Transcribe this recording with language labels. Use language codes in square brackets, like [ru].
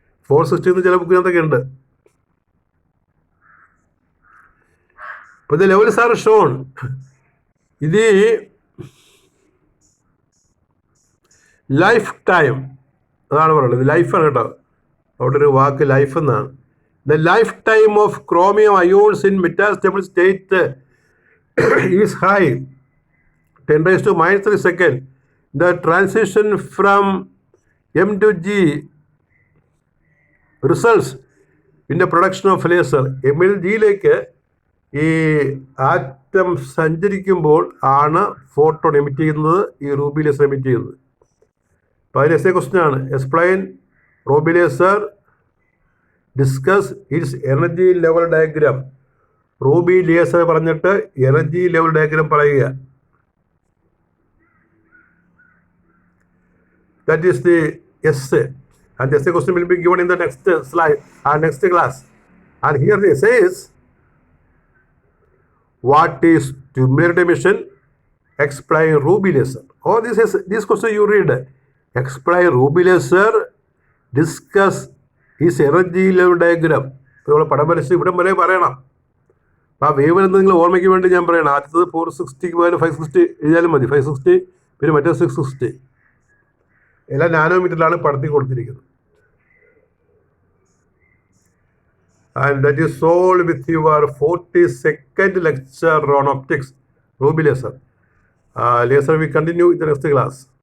[ml] 460 എന്ന് ചില ബുക്കിനകത്തൊക്കെ ഉണ്ട്. അപ്പോൾ ഇത് [en] Levels are shown. [ml] ഇത് ലൈഫ് ടൈം അതാണ് പറയുന്നത്. ഇത് ലൈഫാണ് കേട്ടോ. അവിടെ ഒരു വാക്ക് ലൈഫ് എന്നാണ്. [en] The lifetime of chromium ions in metastable state is high, 10 raised to minus 3 second. The transition from M to G results in the production of laser. [ml] M ൽ ജിയിലേക്ക് ഈ ആറ്റം സഞ്ചരിക്കുമ്പോൾ ആണ് ഫോട്ടോൺ എമിറ്റ് ചെയ്യുന്നത്, ഈ Ruby laser emit ചെയ്യുന്നത്. അപ്പോൾ അതിന് എസ് എ ക്വസ്റ്റ്യൻ ആണ്. [en] Explain ruby laser, discuss its energy level diagram. [ml] Ruby laser പറഞ്ഞിട്ട് എനർജി ലെവൽ ഡയഗ്രാം പറയുക. [en] That is the essay. And the essay question will be given in the next slide, next class. And here the essay is, what is tumulative emission? Explain Ruby laser. Oh, this question you read. Explain Ruby laser, discuss his energy level diagram. [ml] നമ്മൾ പടം വരച്ച് ഇവിടെ വരെ പറയണം. അപ്പോൾ ആ wave എന്ന് നിങ്ങൾ ഓർമ്മയ്ക്ക് വേണ്ടി ഞാൻ പറയണം. ആദ്യത്തത് 460 പകരം 560 എഴുതിയാലും മതി. 560 പിന്നെ മറ്റേ 660 എല്ലാം നാനോമീറ്ററിലാണ് പടത്തിൽ കൊടുത്തിരിക്കുന്നത്. [en] And that is all with your 42nd lecture on optics, Ruby laser. Laser we continue in the next class.